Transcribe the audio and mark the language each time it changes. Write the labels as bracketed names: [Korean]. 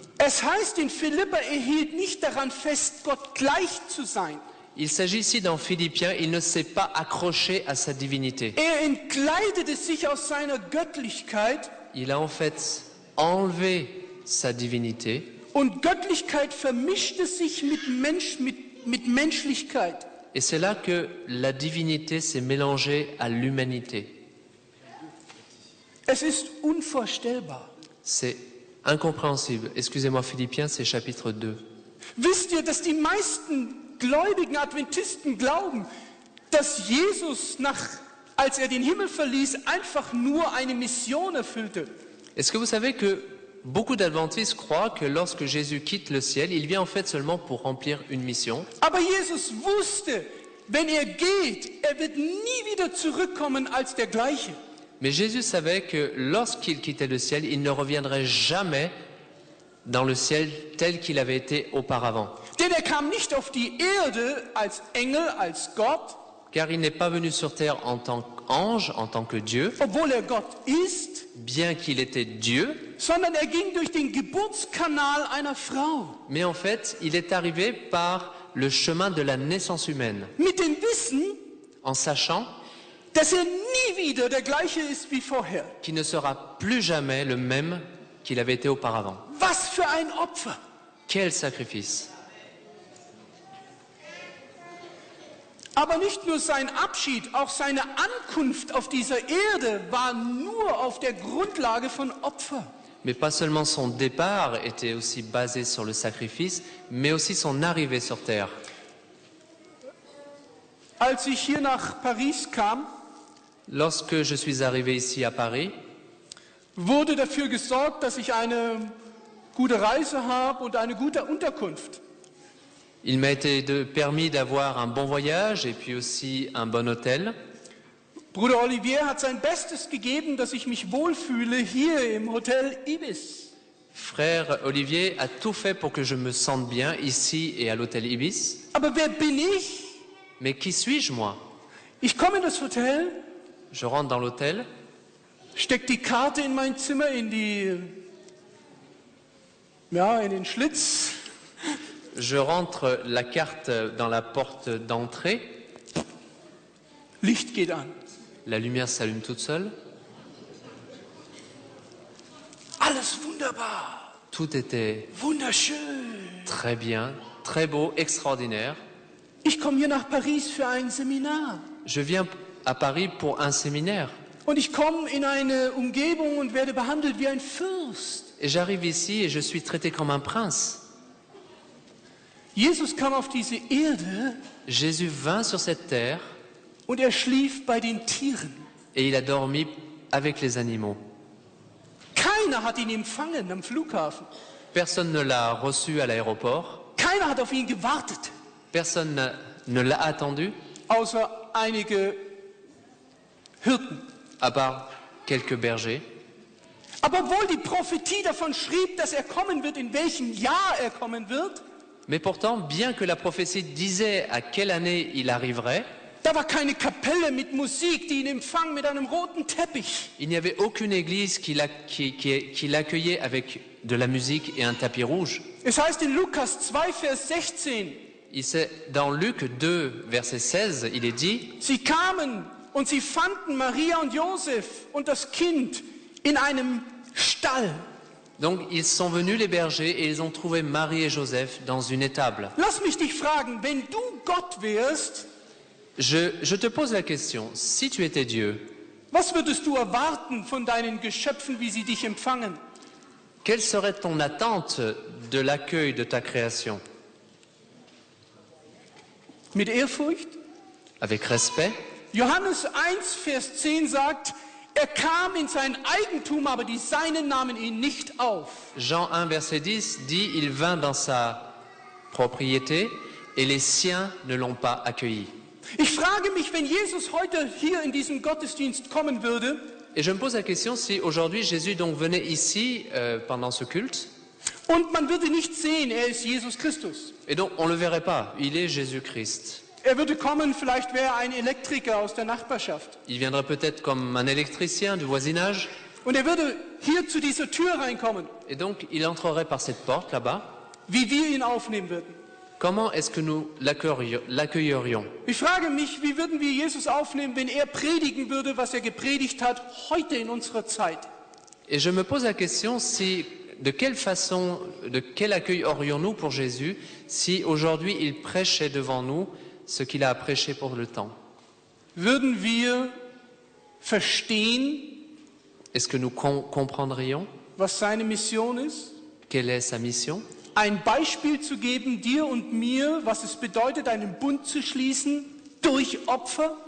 [German] Es heißt in Philipper, er hielt nicht daran fest, Gott gleich zu sein. [French] Il s'agit ici dans Philippiens, il ne s'est pas accroché à sa divinité. [German] Er entkleidete sich aus seiner Göttlichkeit [French] Il a en fait enlevé sa divinité [German] und Göttlichkeit vermischte sich mit Menschlichkeit. [French] et c'est là que la divinité s'est mélangée à l'humanité. [German] Es ist unvorstellbar. [French] C'est incompréhensible. Excusez-moi Philippiens, c'est chapitre 2. [German] Wisst ihr, dass die meisten gläubigen Adventisten glauben, dass Jesus, als er den Himmel verließ, einfach nur eine Mission erfüllte? [French] Est-ce que vous savez que beaucoup d'adventistes croient que lorsque Jésus quitte le ciel, il vient en fait seulement pour remplir une mission? [German] Aber Jesus wusste, wenn er geht, er wird nie wieder zurückkommen als der gleiche. [French] Mais Jésus savait que lorsqu'il quittait le ciel, il ne reviendrait jamais dans le ciel tel qu'il avait été auparavant. [German] Denn er kam nicht auf die Erde als Engel, als Gott, [French] Car il n'est pas venu sur terre en tant qu'ange, en tant que Dieu, [German] obwohl er Gott ist, [French] bien qu'il était Dieu, [German] sondern er ging durch den Geburtskanal einer Frau. [French] mais en fait, il est arrivé par le chemin de la naissance humaine, [German] Mit dem Wissen, [French] en sachant [German] dass er nie wieder der gleiche ist wie vorher. [French] qu'il ne sera plus jamais le même qu'il avait été auparavant. [German] Was für ein Opfer! [French] Quel sacrifice! [German] Aber nicht nur sein Abschied, auch seine Ankunft auf dieser Erde war nur auf der Grundlage von Opfer. [French] Mais pas seulement son départ était aussi basé sur le sacrifice, mais aussi son arrivée sur terre. [German] Als ich hier nach Paris kam, [French] Lorsque je suis arrivé ici à Paris, [German] wurde dafür gesorgt, dass ich eine gute Reise habe und eine gute Unterkunft. [French] il m'a été permis d'avoir un bon voyage et puis aussi un bon hôtel. [German] Bruder Olivier hat sein Bestes gegeben, dass ich mich wohlfühle hier im Hotel Ibis. [French] Frère Olivier a tout fait pour que je me sente bien ici et à l'hôtel Ibis. [German] Aber wer bin ich? [French] Mais qui suis-je moi? [German] Ich komme in das Hotel, [French] Je rentre dans l'hôtel, [German] steck die Karte in mein Zimmer in den Schlitz. [French] je rentre la carte dans la porte d'entrée, [German] Licht geht an. [French] la lumière s'allume toute seule, [German] Alles wunderbar, [French] tout était [German] wunderschön. [French] très bien, très beau, extraordinaire. [German] Ich komme hier nach Paris für ein Seminar. [French] Je viens à Paris pour un séminaire [German] Und ich komme in eine Umgebung und werde behandelt wie ein Fürst. [French] et j'arrive ici et je suis traité comme un prince. [German] Jesus kam auf diese Erde [French] Jésus vint sur cette terre [German] und er schlief bei den Tieren. [French] et il a dormi avec les animaux. [German] Keiner hat ihn empfangen am Flughafen. [French] Personne ne l'a reçu à l'aéroport, [German] Keiner hat auf ihn gewartet, [French] personne ne l'a attendu, [German] außer einige Hirten. [French] à part quelques bergers. [German] Aber obwohl die Prophetie davon schrieb, dass er kommen wird, in welchem Jahr er kommen wird, [French] Mais pourtant, bien que la prophétie disait à quelle année il arriverait, [German] da war keine Kapelle mit Musik, die ihn empfang mit einem roten Teppich. [French] il n'y avait aucune église qui l'accueillait avec de la musique et un tapis rouge. [German] Es heißt in Lukas 2, Vers 16, [French] Dans Luc 2, verset 16, il est dit, [German] sie kamen und sie fanden Maria und Josef und das Kind in einem Stall. [French] donc ils sont venus les bergers et ils ont trouvé Marie et Joseph dans une étable. [German] Lass mich dich fragen, wenn du Gott wärst, [French] Je te pose la question, si tu étais Dieu, [German] was würdest du erwarten von deinen Geschöpfen, wie sie dich empfangen? [French] quelle serait ton attente de l'accueil de ta création? [German] Mit Ehrfurcht? [French] Avec respect? [German] Johannes 1, Vers 10 sagt, er kam in sein Eigentum, aber die Seinen nahmen ihn nicht auf. [French] Jean 1, verset 10 dit « Il vint dans sa propriété et les siens ne l'ont pas accueilli. » [German] Ich frage mich, wenn Jesus heute hier in diesem Gottesdienst kommen würde, [French] Et je me pose la question si aujourd'hui Jésus donc venait ici pendant ce culte, [German] und man würde nicht sehen, er ist Jesus Christus. [French] et donc on ne le verrait pas, il est Jésus-Christ. [German] Er würde kommen, vielleicht wäre er ein Elektriker aus der Nachbarschaft. [French] Il viendrait peut-être comme un électricien du voisinage, [German] Und er würde hier zu dieser Tür reinkommen, [French] et donc il entrerait par cette porte là-bas. [German] wie wir ihn aufnehmen würden. [French] Comment est-ce que nous l'accueillerions? [German] Ich frage mich, wie würden wir Jesus aufnehmen, wenn er predigen würde, was er gepredigt hat, heute in unserer Zeit? [French] Et je me pose la question si, de quelle façon, de quel accueil aurions-nous pour Jésus si aujourd'hui il prêchait devant nous ce qu'il a à prêcher pour le temps? [German] Würden wir verstehen, [French] Est-ce que nous comprendrions [German] was seine Mission ist? [French] quelle est sa mission? [German] Ein Beispiel zu geben, dir und mir, was es bedeutet, einen Bund zu schließen durch Opfer?